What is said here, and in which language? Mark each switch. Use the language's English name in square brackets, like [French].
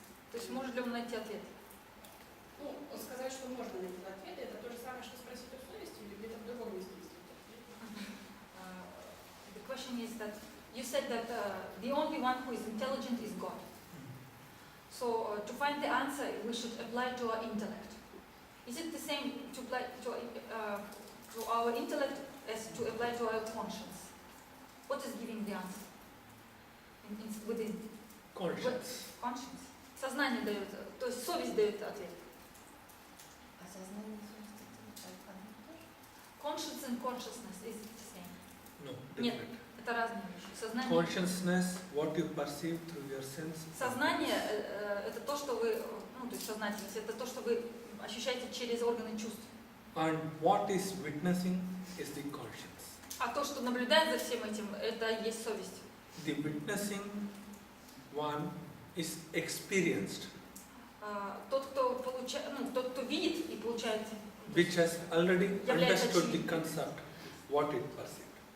[Russian] То есть может ли он найти ответ? Ну, сказать, что можно найти ответы, это то же самое, что спросить у совести или где-то в другом месте есть ответ. [English] The question is that you said that the only one who is intelligent is God. So to find the answer, we should apply to our intellect. Is it the same to apply to our intellect as to apply to our conscience? What is giving the answer within? Conscience. Conscience. [Russian] Сознание дает, то есть совесть дает ответ. А сознание и совесть это одно и то же? [English] Conscience and consciousness is it the same? No, [Russian] Нет, [English] different. [Russian] это разные вещи. Сознание. [English] Consciousness, what you perceive through your senses. [Russian] Сознание это то, что вы, ну то есть сознательность, это то, что вы ощущаете через органы чувств. [English] And what is witnessing is the conscience. [Russian] А то, что наблюдает за всем этим, это и есть совесть. [English] The witnessing one is experienced, [Russian] Тот, кто получает, ну, тот, кто видит и получает, [English] which has already [Russian] является [English] understood the [Russian] очевидным. [English] concept, what it perceived.